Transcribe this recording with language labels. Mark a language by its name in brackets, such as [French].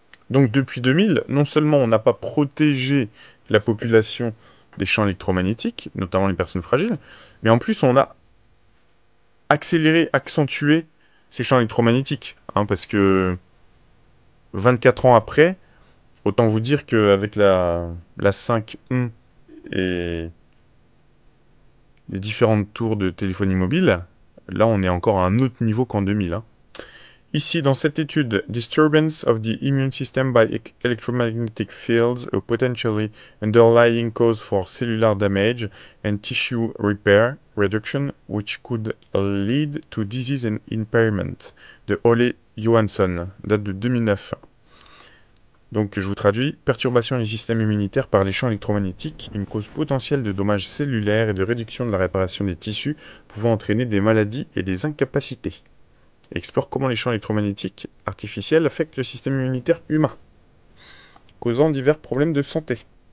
[French] Donc depuis 2000, non seulement on n'a pas protégé la population des champs électromagnétiques, notamment les personnes fragiles, mais en plus on a accéléré, accentué ces champs électromagnétiques. Parce que 24 ans après, autant vous dire qu'avec la 5.1 et les différentes tours de téléphonie mobile, là on est encore à un autre niveau qu'en 2000. Ici, dans cette étude, [English] Disturbance of the Immune System by Electromagnetic Fields, a potentially underlying cause for cellular damage and tissue repair reduction, which could lead to disease and impairment, de Ole Johansson, [French] date de 2009. Donc, je vous traduis, perturbation du système immunitaire par les champs électromagnétiques, une cause potentielle de dommages cellulaires et de réduction de la réparation des tissus, pouvant entraîner des maladies et des incapacités. Explore comment les champs électromagnétiques artificiels affectent le système immunitaire humain, causant divers problèmes de santé.